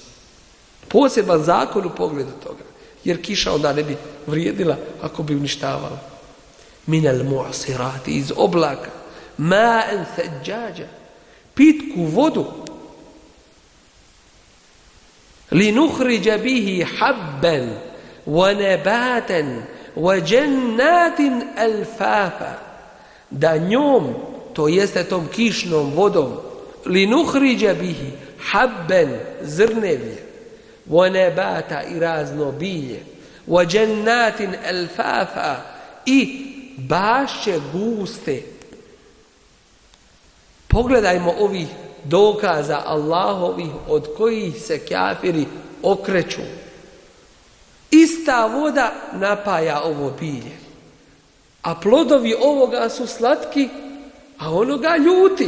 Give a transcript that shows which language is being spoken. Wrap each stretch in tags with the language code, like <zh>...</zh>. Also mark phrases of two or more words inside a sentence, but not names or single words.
<bs>Poseban zakon u pogledu toga, jer kiša onda ne bi vrijedila ako bi uništavala.</bs> <ar>من المعصرات,</ar> <bs>iz oblaka,</bs> <ar>ماء ثجاجا,</ar> <bs>pitku vodu.</bs> <ar>لنخرج به حبا ونباتا وجنات ألفافا,</ar> <bs>da njom, to jeste tom kišnom vodom,</bs> <ar>لنخرج به حبا, zrnevlje, ونباتا,</ar> <bs>i razno bilje,</bs> <ar>وجنات ألفافا,</ar> <bs>i bašće guste. Pogledajmo ovih dokaza Allahovih od kojih se kafiri okreću. Ista voda napaja ovo bilje, a plodovi ovoga su slatki, a onoga ljuti.</bs>